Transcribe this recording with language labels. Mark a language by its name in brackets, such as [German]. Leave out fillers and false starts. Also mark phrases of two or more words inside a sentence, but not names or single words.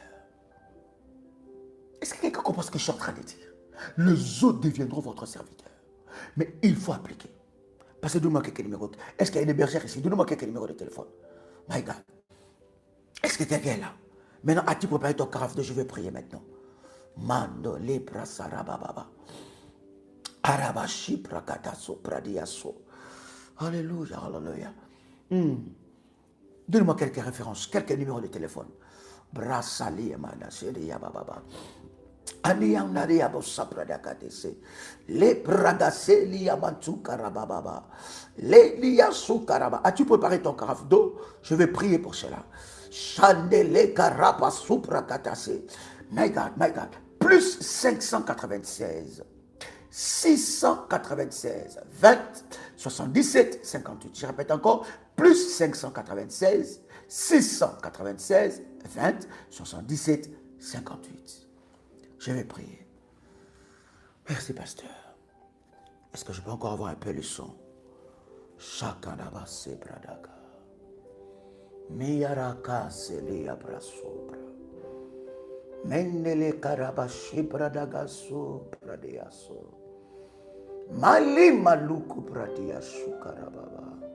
[French] Est-ce que quelqu'un comprend ce que je suis en train de dire? Les eaux deviendront votre serviteur. Mais il faut appliquer. Parce que donne-moi quelques numéros. Est-ce qu'il y a une bergère ici? Donne-moi quelques numéros de téléphone. [English] My God. [French] Est-ce que quelqu'un est là? Maintenant, as-tu préparé ton carafe de je vais prier maintenant? Mando libra sarababa. Arabashi prakataso pradiaso. Alléluia, alléluia. Donne-moi quelques références, quelques numéros de téléphone. Brassali amana seria bababa. Aniam naria bossa pradakatese. Le pradase liamantu karababa. Le liasu karaba. As-tu préparé ton carafe d'eau? Je vais prier pour cela. Chandele karapa suprakatase. [English] My God, my God. [French] Plus 596. 696, 20, 77, 58. Je répète encore, plus 596, 696, 20, 77, 58. Je vais prier. Merci, pasteur. Est-ce que je peux encore avoir un peu le son? Chakanaba se bradaka. Miyaraka se liya brasobra. Mendele karabashi bradagaso pradeyaso. Mali maluku pradiyasu karababa.